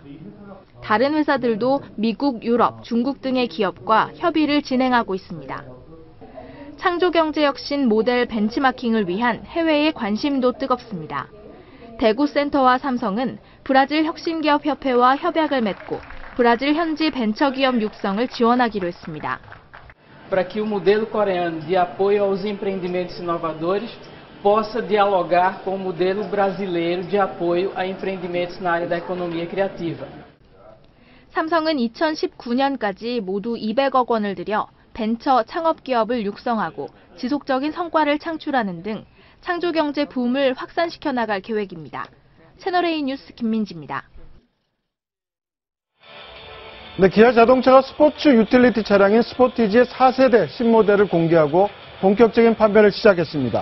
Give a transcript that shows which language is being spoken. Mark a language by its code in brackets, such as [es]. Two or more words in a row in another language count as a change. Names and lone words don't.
[ko] 다른 회사들도 미국, 유럽, 중국 등의 기업과 협의를 진행하고 있습니다. 창조경제혁신 모델 벤치마킹을 위한 해외의 관심도 뜨겁습니다. 대구센터와 삼성은 브라질 혁신기업협회와 협약을 맺고 브라질 현지 벤처기업 육성을 지원하기로 했습니다. [pt] Para que o modelo coreano de apoio aos empreendimentos inovadores possa dialogar com o modelo brasileiro de apoio a empreendimentos na área da economia criativa. [ko] 삼성은 2019년까지 모두 200억 원을 들여 벤처 창업기업을 육성하고 지속적인 성과를 창출하는 등 창조경제 붐을 확산시켜 나갈 계획입니다. 채널A 뉴스 김민지입니다. 네, 기아 자동차가 스포츠 유틸리티 차량인 스포티지의 4세대 신모델을 공개하고 본격적인 판매를 시작했습니다.